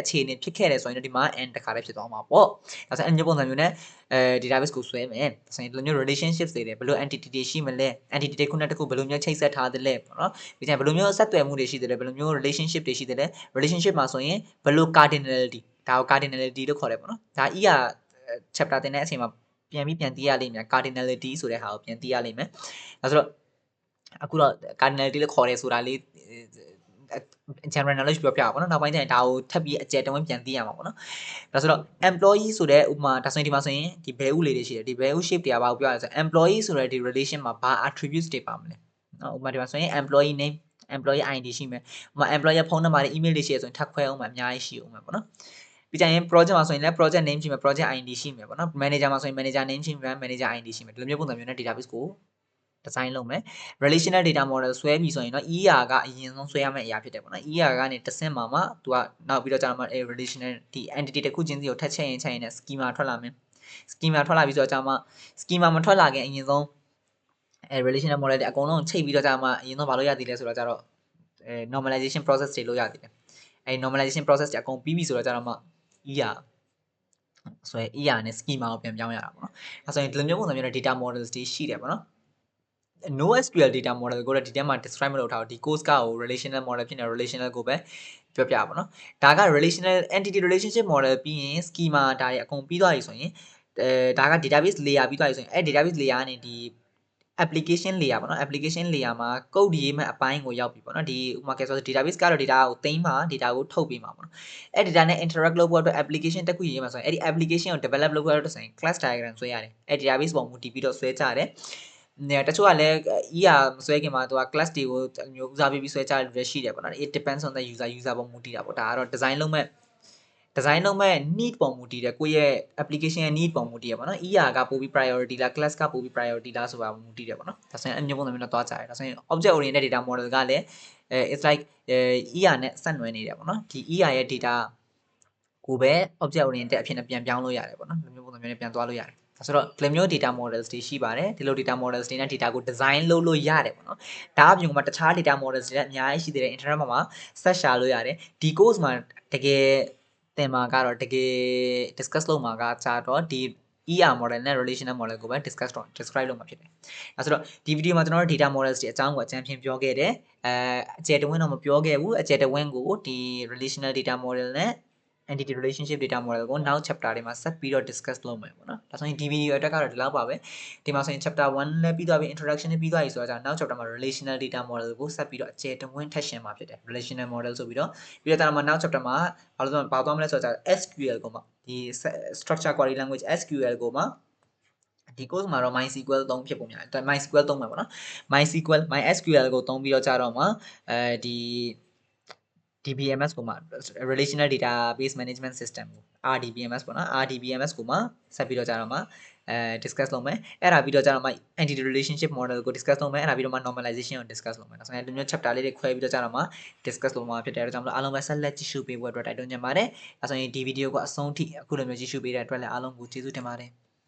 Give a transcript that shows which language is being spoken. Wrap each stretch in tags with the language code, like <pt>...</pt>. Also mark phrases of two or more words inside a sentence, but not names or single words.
<my>အခြေအနေဖြစ်ခဲ့တယ်ဆိုရင်ဒီမှာ end တစ်ခါလေးဖြစ်သွားမှာပေါ့ဒါဆိုရင်အမျိုးပုံစံမျိုးနဲ့database ကိုဆွဲမယ်ဆိုရင်ဒီလိုမျိုး relationships တွေဘယ်လို entity တွေရှိမလဲ entity တစ်ခုနဲ့တစ်ခုဘယ်လိုမျိုးချိတ်ဆက်ထားသလဲပေါ့နော်ဒီကျရင်ဘယ်လိုမျိုးဆက်သွယ်မှုတွေရှိသလဲဘယ်လိုမျိုး relationship တွေရှိသလဲ relationship မှာဆိုရင်ဘယ်လို cardinality ဒါကို cardinality လို့ခေါ်တယ်ပေါ့နော်ဒါ</my> <en>ER chapter</en> <my>တင်တဲ့အချိန်မှာပြန်သိရလိမ့်မယ် cardinality ဆိုတဲ့ဟာကိုပြန်သိရလိမ့်မယ်ဒါဆိုတော့အခုတော့ cardinality လို့ခေါ်တယ်ဆိုတာလေး</my> <en>general knowledge</en> <my>ပြောပြပါဘောနော်နောက်ပိုင်းကျရင်ဒါကိုထပ်ပြီးအကျယ်တဝင်းပြန်သိရမှာပေါ့နော်ဒါဆိုတော့ employee ဆိုတဲ့ဥပမာဒါဆိုရင်ဒီမှာဆိုရင်ဒီ value လေးတွေရှိတယ်ဒီ</my> <en>value shape</en> <my>တွေကဘာကိုပြောရလဲဆိုတော့ employee ဆိုတဲ့ဒီ relation မှာဘာ attributes တွေပါမလဲနော်ဥပမာဒီမှာဆိုရင်</my> <en>employee name employee ID</en> <my>ရှိမယ်ဥပမာ employee ဖုန်းနံပါတ်တွေ email တွေရှိရဆိုရင်ထပ်ခွဲအောင်မှာအများကြီးရှိအောင်မှာပေါ့နော်ပြီးကြရင် project မှာဆိုရင်လည်း</my> <en>project name</en> <my>ရှိမယ်</my> <en>project ID</en> <my>ရှိ မယ်ပေါ့နော် manager မှာဆိုရင်</my> <en>manager name</en> <my>ရှိမယ်</my> <en>manager ID</en> <my>ရှိမယ်ဒီလိုမျိုးပုံစံမျိုးနဲ့ database ကို design လုပ်မယ်</my> <en>relational data model</en> <my>ဆွဲပြီဆိုရင်တော့ ER ကအရင်ဆုံးဆွဲရမယ့်အရာဖြစ်တယ်ပေါ့နော် ER ကနေတစ်ဆင့်မှာမှသူကနောက်ပြီးတော့ကြာမှ relational ဒီ entity တစ်ခုချင်းစီကိုထပ်ချက်ရင်နဲ့ schema ထွက်လာမယ် schema ထွက်လာပြီဆိုတော့ကြာမှ schema မထွက်လာခင်အရင်ဆုံး</my> <en>relational model</en> <my>တွေအကုန်လုံးချိန်ပြီးတော့ကြာမှအရင်ဆုံးမလုပ်ရသေးလဲဆိုတော့ကြာတော့</my> <en>normalization process</en> <my>တွေလုပ်ရသေးတယ်</my> <en>normalization process</en> <my>တွေအကုန်ပြီးပြီဆိုတော့ကြာတော့မှ ER ဆိုရင် ER နဲ့ schema ကိုပြန်ပြောင်းရတာပေါ့နော်အဲဆိုရင်ဒီလိုမျိုးပုံစံ မျိုးနဲ့</my> <en>data models</en> <my>တွေရှိတယ်ပေါ့နော်</my> <en>NoSQL data model</en> <my>ကိုတော့ဒီထဲမှာ describe မလုပ်ထားဘူးဒီ course ကကို</my> <en>relational model</en> <my>ဖြစ်နေ relational ကိုပဲပြောပြပါတော့ဒါက</my> <en>relational entity relationship model</en> <my>ပြီး ရင် schema ဒါတွေအကုန်ပြီးသွားပြီဆိုရင်ဒါက</my> <en>database layer</en> <my>ပြီးသွားပြီဆိုရင်</my> <en>database layer</en> <my>ကနေဒီ</my> <en>application layer</en> <my>ပေါ့နော်</my> <en>application layer</en> <my>မှာ code ရေးမဲ့အပိုင်းကိုရောက်ပြီပေါ့နော်ဒီဥပမာကဲဆိုတော့ database ကတော့ data ကိုသိမ်းမှာ data ကိုထုတ်ပေးမှာပေါ့နော်data နဲ့ interact လုပ်ဖို့အတွက် application တစ်ခုရေးမှာဆိုရင်application ကို develop လုပ်ဖို့အတွက်ဆိုရင်</my> <en>class diagram</en> <my>ဆွဲရတယ်database ပုံမူတည်ပြီးတော့ဆွဲကြရတယ်တချို့ကလည်း ER မဆွဲခင်မှာသူက class တွေကိုမျိုးဦးစားပေးပြီးဆွဲကြတယ်ရှိတယ်ပေါ့နော်</my> <en>it depends on the user</en> <my>ပုံမူတည်တာပေါ့ဒါကတော့ design လုပ်မဲ့ need ပုံမူတည်တယ်ကိုယ့်ရဲ့ application ရဲ့ need ပုံမူတည်ရပါတော့ ER ကပိုပြီး priority လား class ကပိုပြီး priority လားဆိုတာမူတည်တယ်ပေါ့နော်ဒါဆိုရင်အမျိုးပုံစံမျိုးနဲ့တွားကြတယ်ဒါဆိုရင်</my> <en>object oriented data model</en> <my>ကလည်း</my> <en>it's like ER</en> <my>နဲ့ဆက်နွယ်နေတယ်ပေါ့နော်ဒီ ER ရဲ့ data ကိုပဲ</my> <en>object oriented</en> <my>အဖြစ်နဲ့ပြန်ပြောင်းလို့ရတယ်ပေါ့နော်ဒီမျိုးပုံစံမျိုးနဲ့ပြန်သွားလို့ရတယ်ဆိုတော့ဒီလိုမျိုး</my> <en>data models</en> <my>တွေ ရှိပါတယ်ဒီလို</my> <en>data models</en> <my>တွေနဲ့ data ကို design လုပ်လို့ရတယ်ပေါ့နော်ဒါအပြင်မှာတခြား</my> <en>data models</en> <my>တွေလည်းအများကြီးရှိသေးတယ် internet မှာ search ရှာလို့ရတယ်ဒီ course မှာတကယ်သင်မှာကတော့တကယ် discuss လုပ်မှာကကြာတော့ဒီ</my> <en>ER model</en> <my>နဲ့</my> <en>relational model</en> <my>ကိုပဲ describe လုပ်မှာဖြစ်တယ် အဲဆိုတော့ဒီ video မှာကျွန်တော်တို့</my> <en>data models</en> <my>တွေအကြောင်းကိုအကြံဖြင့်ပြောခဲ့တယ်အကျယ်တဝင်းတော့မပြောခဲ့ဘူးအကျယ်တဝင်းကိုဒီ</my> <en>relational data model</en> <my>နဲ့</my> <en>entity relationship data model</en> <my>ကိုနောက် chapter တွေမှာဆက်ပြီးတော့ discuss လုပ်မယ်ပေါ့နော်ဒါဆိုရင်ဒီ video အတွက်ကတော့ဒီလောက်ပါပဲဒီမှာဆိုရင် chapter 1လည်းပြီးသွားပြီ introduction လည်းပြီးသွားပြီဆိုတော့နောက် chapter မှာ</my> <en>relational data model</en> <my>ကိုဆက်ပြီးတော့အကျယ်တဝင်းထပ်ရှင်းမှာဖြစ်တယ်</my> <en>relational model</en> <my>ဆိုပြီးတော့နောက် chapter မှာဘာလို့ဘာသွားမလဲဆိုတော့ SQL ကိုမှဒီ</my> <en>structure query language SQL</en> <my>ကိုမှဒီ course မှာတော့ MySQL သုံးဖြစ်ပုံများတယ် MySQL သုံးမှာပေါ့နော် MySQL ကိုသုံးပြီးတော့ကြာတော့မှဒီ DBMS ကိုမှ</my> <en>relational database management system</en> <my>ကို RDBMS ပေါ့နော် RDBMS ကိုမှဆက်ပြီးတော့ကြာတော့မှdiscuss လုပ်မယ်အဲ့ဒါပြီးတော့ကြာတော့မှ</my> <en>entity relationship model</en> <my>ကို discuss လုပ်မယ်အဲ့ဒါပြီးတော့မှ normalization ကို discuss လုပ်မယ်ဒါဆိုရင်ဒီမျိုး chapter လေးတွေခွဲပြီးတော့ကြာတော့မှ discuss လုပ်မှာဖြစ်တယ်အဲ့ဒါကြောင့်မလို့အားလုံးပဲဆက်လက်ကြည့်ရှုပေးဖို့အတွက်တိုက်တွန်းချင်ပါတယ်ဒါဆိုရင်ဒီ video ကိုအဆုံးထိအခုလိုမျိုးကြည့်ရှုပေးတဲ့အတွက်လည်းအားလုံးကိုကျေးဇူးတင်ပါတယ်</my>